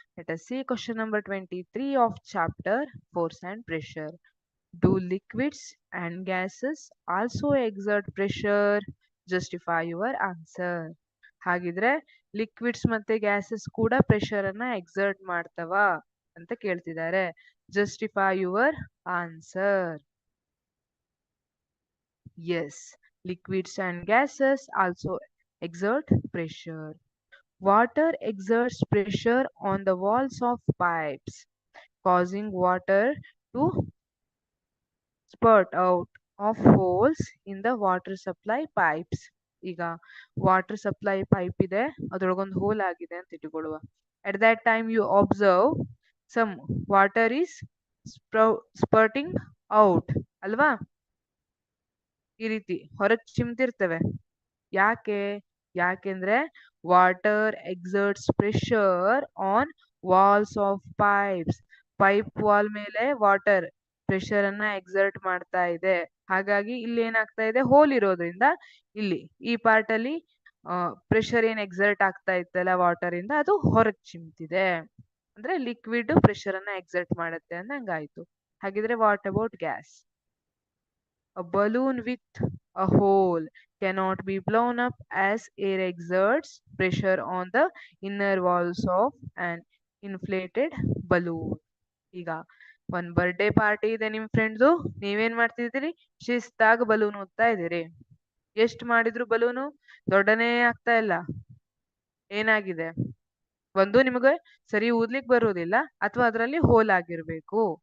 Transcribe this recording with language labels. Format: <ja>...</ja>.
<en>Let us see question number 23 of chapter Force and Pressure. Do liquids and gases also exert pressure? Justify your answer.</en> <kn>ಹಾಗಿದ್ರೆ liquids ಮತ್ತೆ gases ಕೂಡ pressure ಅನ್ನ exert ಮಾಡ್ತವ ಅಂತ ಕೇಳ್ತಿದ್ದಾರೆ.</kn> <en>Justify your answer. Yes, liquids and gases also exert pressure. Water exerts pressure on the walls of pipes, causing water to spurt out of holes in the water supply pipes.</en> <kn>ಈಗ water supply pipe ಇದೆ, ಅದ್ರೊಳಗೊಂದು hole ಆಗಿದೆ ಅಂತ ಇಟ್ಟುಕೊಳ್ಳುವ.</kn> <en>at that time you observe some water is spurting out</en> <kn>ಅಲ್ವಾ, ಈ ರೀತಿ ಹೊರಗೆ ಚಿಮ್ತಿರ್ತವೆ. ಯಾಕೆ?</kn> <en>ಯಾಕೆಂದ್ರೆ water exerts pressure on walls of pipes.</en> <kn>Pipe wall ಮೇಲೆ ವಾಟರ್ ಪ್ರೆಷರ್ ಅನ್ನ ಎಕ್ಸರ್ಟ್ ಮಾಡ್ತಾ ಇದೆ. ಹಾಗಾಗಿ ಇಲ್ಲಿ ಏನಾಗ್ತಾ ಇದೆ, ಹೋಲ್ ಇರೋದ್ರಿಂದ ಇಲ್ಲಿ ಈ ಪಾರ್ಟ್ ಅಲ್ಲಿ ಪ್ರೆಷರ್ ಏನ್ ಎಕ್ಸರ್ಟ್ ಆಗ್ತಾ ಇತ್ತಲ್ಲ ವಾಟರ್ ಇಂದ, ಅದು ಹೊರಗೆ ಚಿಮ್ತಿದೆ. ಅಂದ್ರೆ ಲಿಕ್ವಿಡ್ ಪ್ರೆಷರ್ ಅನ್ನ ಎಕ್ಸರ್ಟ್ ಮಾಡುತ್ತೆ ಅಂದಂಗಾಯ್ತು.</kn> <en>ಹಾಗಿದ್ರೆ what about gas? A balloon with a hole cannot be blown up as air exerts pressure on the inner walls of an inflated balloon.</en> <kn>ಈಗ ಒಂದ್ ಬರ್ಡೇ ಪಾರ್ಟಿ ಇದೆ ನಿಮ್ ಫ್ರೆಂಡ್ದು, ನೀವೇನ್ ಮಾಡ್ತಿದ್ದೀರಿ? ಶಿಸ್ತಾಗಿ ಬಲೂನ್ ಊದ್ತಾ ಇದೀರಿ. ಎಷ್ಟ್ ಮಾಡಿದ್ರು ಬಲೂನು ದೊಡ್ಡನೇ ಆಗ್ತಾ ಇಲ್ಲ. ಏನಾಗಿದೆ? ಒಂದು ನಿಮಗೆ ಸರಿ ಊದ್ಲಿಕ್ ಬರುವುದಿಲ್ಲ, ಅಥವಾ ಅದರಲ್ಲಿ ಹೋಲ್ ಆಗಿರ್ಬೇಕು.</kn>